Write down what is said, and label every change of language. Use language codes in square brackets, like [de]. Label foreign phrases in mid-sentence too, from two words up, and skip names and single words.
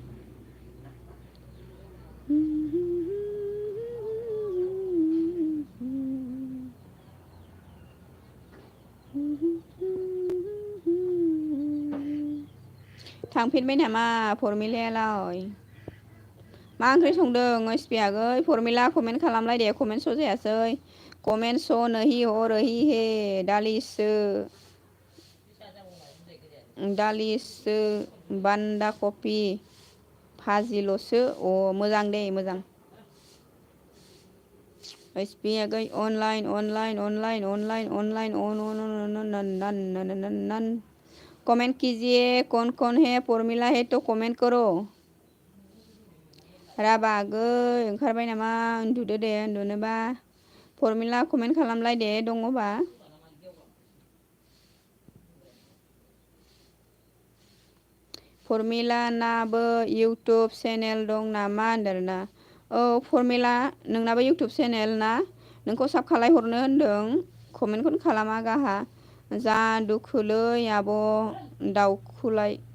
[hi] थांफिनबाय नामा फरमिलायालाय मा ओंख्रि संदों ओइसपि आगै फरमिला कमेन्ट खालामलाय दे कमेन्ट स' जायासै कमेन्ट स' नही हो रही है [brx] दालिसो बान्दा कफि भाजिल'सो मोजां दे मोजां ओइसपि आगै [hi] अनलाइन कमेंट कीजिए कौन है फरमिला है तो कमेंट करो [brx] राबा आगै ओंखारबाय नामा उन्दुदो दे उन्दुनोबा फरमिला कमेन्ट खालामलाय दे दङबा फरमिला नाबो इउटुब चेनेल दं नामा होनदोंना औ फरमिला नोंनाबो इउटुब चेनेल ना नोंखौ साब खालायहरनो होनदों कमेन्टखौनो खालामा गाहा जा दुखुलै आब' दाउखुलाय